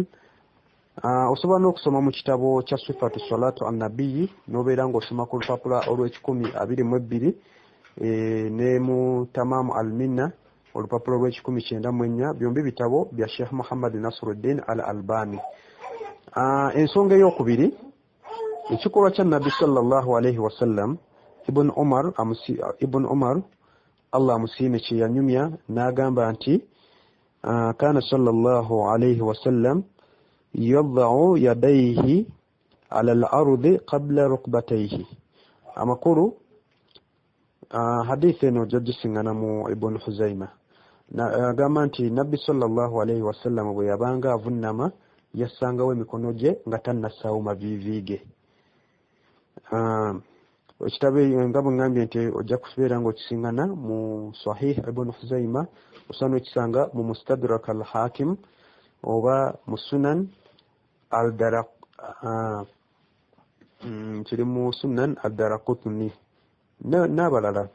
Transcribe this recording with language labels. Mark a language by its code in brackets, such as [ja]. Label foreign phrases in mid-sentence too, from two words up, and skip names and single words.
[lg] Osobola n'okusoma mu kitabo kya Sifatu Salatu an-Nabiyyi n'obeera ng'osoma ku lupapula olw'1022 ne mu Tamamu al-Minna olupapula olw'1094. Byombi bitabo bya Sheikh Muhammad Nasruddin al-Albani. Ensonga ey'okubiri, ekikolwa kya Nabbi [ar] صلى الله عليه وسلم, [lg] Ibn Umar Allah amusiime kye yanyumya n'agamba nti [ar] كان صلى الله عليه وسلم يضع يديه على الأرض قبل ركبتيه. [lg] Amakulu hadiisi eno ojja gisingana mu Ibn Huzaima. Agamba nti Nabbi [ar] صلى الله عليه وسلم [lg] bwe yabanga avunama yassangawo emikono gye nga tannassaawo maviivi ge. Ekitabo nga bwe ngambye nti ojja kubeera ng'okisingana mu Sahih Ibn Huzaima, osana okisanga mu Mustadrak al-Hakim oba mu Sunan kiri mu Sunan ad-Daraqutni n'abalala.